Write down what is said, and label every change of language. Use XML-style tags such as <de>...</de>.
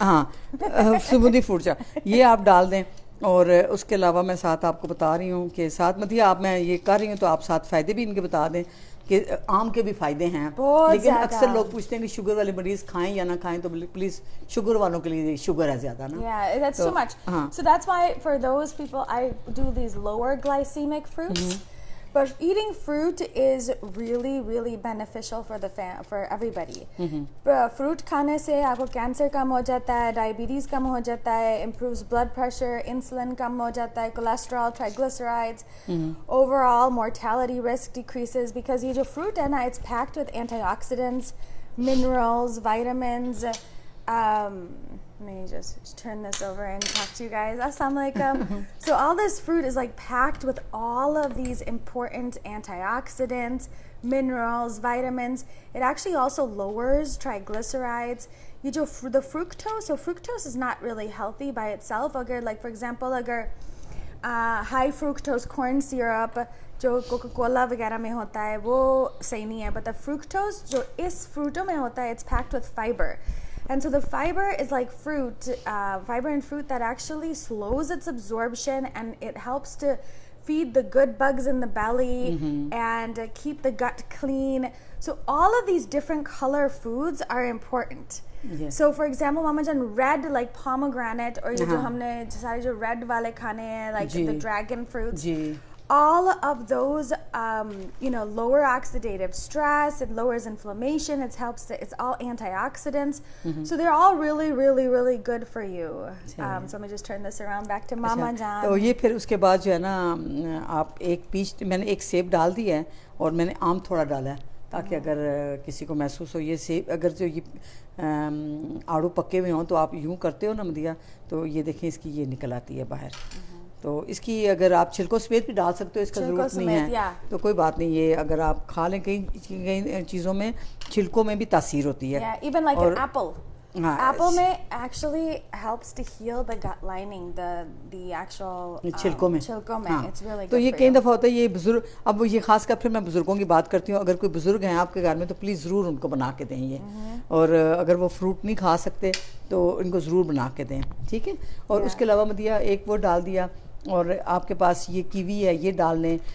<ur>ہاں سمودی فروٹ چاٹ یہ آپ ڈال دیں. اور اس کے علاوہ میں ساتھ آپ کو بتا رہی ہوں کہ ساتھ مطلب آپ میں یہ کر رہی ہوں تو آپ ساتھ فائدے بھی ان کے بتا دیں کہ آم کے بھی فائدے ہیں, لیکن اکثر لوگ پوچھتے ہیں کہ شوگر والے مریض کھائیں یا نہ کھائیں, تو پلیز شوگر والوں کے لیے شوگر ہے زیادہ نا.</ur> <en>Yeah, that's too much. So that's why for those people I do these lower glycemic fruits. But eating fruit is really, really beneficial for everybody.</en> <ur>Fruit کھانے سے آپ کو کینسر کم ہو جاتا ہے, ڈائبٹیز کم ہو جاتا ہے,</ur> <en>improves blood pressure,</en> <ur>انسولن کم ہو جاتا ہے, cholesterol, triglycerides,</ur> <en>overall mortality risk decreases because</en> <ur>یہ جو fruit ہے نا,</ur> <en>it's packed with antioxidants, minerals, vitamins. Let me just turn this over and talk to you guys. Assalamu alaikum. So all this fruit is like packed with all of these important antioxidants, minerals, vitamins. It actually also lowers triglycerides. The fructose, so fructose is not really healthy by itself. Agar, like for example, agar high fructose corn syrup جو Coca Cola وغیرہ میں ہوتا ہے وہ صحیح نہیں ہے, but the fructose جو اس فروٹوں میں ہوتا ہے, it's packed with fiber. And so the fiber is like fiber in fruit that actually slows its absorption, and it helps to feed the good bugs in the belly and keep the gut clean. So all of these different color foods are important. Yes. So for example, Mama Jan, red like pomegranate, or</en> <ur>یہ جو ہم نے سارے جو red والے کھانے ہیں,</ur> <en>like the dragon fruits. All of those, lower oxidative stress, it lowers inflammation, it's all antioxidants. So they're all really, really, really good for you. So let me just turn this around back to Mama Jan.</en> <ur>تو یہ پھر اس کے بعد جو ہے نا, آپ ایک پیچ, میں نے ایک سیب ڈال دی ہے اور میں نے آم تھوڑا ڈالا ہے تاکہ اگر کسی کو محسوس ہو یہ سیب, اگر جو یہ آڑو پکے ہوئے ہوں تو آپ یوں کرتے ہو نا مدیہ, تو یہ دیکھیں اس کی یہ نکل آتی ہے باہر. تو اس کی اگر آپ چھلکوں سمیت بھی ڈال سکتے ہو, اس کا ضرورت نہیں ہے تو کوئی بات نہیں. یہ اگر آپ کھا لیں, کئی چیزوں میں چھلکوں میں بھی تاثیر ہوتی ہے.</ur> <en>Even like an apple. Apple میں actually helps to heal the gut lining, the actual</en> <ur>چھلکوں میں.</ur> <en>It's really good.</en> <ur>تو یہ کئی دفعہ ہوتا ہے یہ بزرگ, اب یہ خاص کر پھر میں بزرگوں کی بات کرتی ہوں, اگر کوئی بزرگ ہیں آپ کے گھر میں تو پلیز ضرور ان کو بنا کے دیں یہ, اور اگر وہ فروٹ نہیں کھا سکتے تو ان کو ضرور بنا کے دیں, ٹھیک ہے. اور اس کے علاوہ مدیہ ایک وہ ڈال دیا, اور آپ کے پاس یہ کیوی ہے یہ ڈال لیں.</ur>